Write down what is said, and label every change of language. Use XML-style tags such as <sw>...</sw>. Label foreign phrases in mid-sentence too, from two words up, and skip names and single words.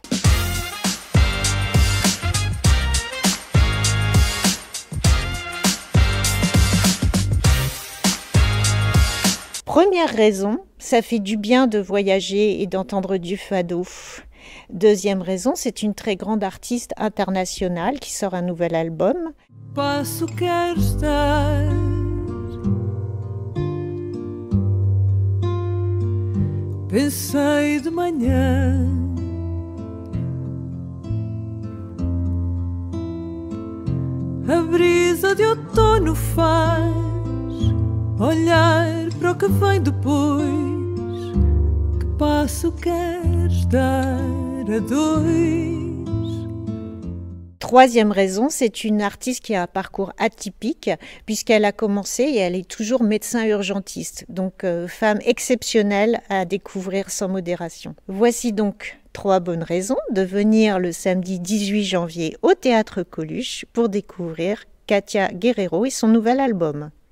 <fr>Première raison, ça fait du bien de voyager et d'entendre du fado. Deuxième raison, c'est une très grande artiste internationale qui sort un nouvel album.</fr> <pt>Passo quero estar, pensei de manhã, a brisa de outono faz olhar para o que vem depois, que passo queres dar a dois.</pt> <fr>Troisième raison, c'est une artiste qui a un parcours atypique puisqu'elle a commencé et elle est toujours médecin urgentiste. Donc femme exceptionnelle à découvrir sans modération. Voici donc 3 bonnes raisons de venir le samedi 18 janvier au théâtre Coluche pour découvrir Katia Guerrero et son nouvel album.</fr>